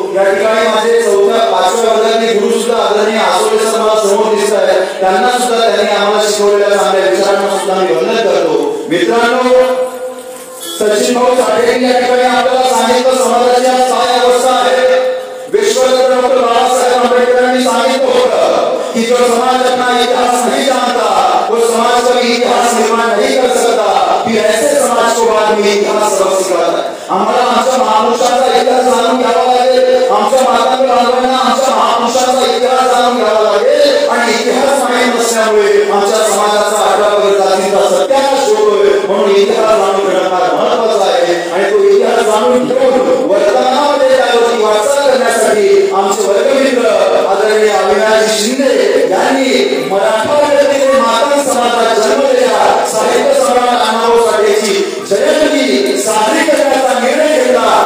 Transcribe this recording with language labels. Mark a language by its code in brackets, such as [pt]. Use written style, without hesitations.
[mr] या ठिकाणी माझे 4-5व्या वर्गातले गुरु सुद्धा आदरणीय आसोळे सर मला समोर दिसत आहेत, त्यांना सुद्धा त्यांनी आम्हाला शिकवलेल्या चांगल्या विचारांना सुद्धा मी वंदन करतो. मित्रांनो, सचिन भाऊ साठे या ठिकाणी आपल्याला सांगितलं समाजाची आज काय अवस्था आहे. विश्वरत्न डॉक्टर बाबासाहेब आंबेडकरांनी सांगितलं होतं कि [hi] जो समाज अपना इतिहास नहीं जानता वो समाज का इतिहास निर्माण नहीं कर सकता, फिर ऐसे समाज को बाद में इतिहास सबक सिखाता है. [mr] आम्हाला आमच्या महापुरुषांचा इतिहास जाणून घ्यावा लागेल, आमच्या मातांना आमच्या महापुरुषांचा इतिहास जाणून घ्यावा लागेल आणि इतिहास माहीत नसल्यामुळे आमच्या समाजाचा अठरापगड जातीचा सत्यानाश होतोय. म्हणून इतिहास जाणून घेणं फार महत्त्वाचं आहे आणि तो इतिहास जाणून घेऊन वर्तमानामध्ये त्यावरती वाटचाल करण्यासाठी आमचे वर्गमित्र आदरणीय अविनाश शिंदे यांनी मराठा जनतेने माता समाजात जन्मलेल्या साहित्य सम्राट अण्णाभाऊ साठेची जयंती साजरी करण्याचा निर्णय घेतला.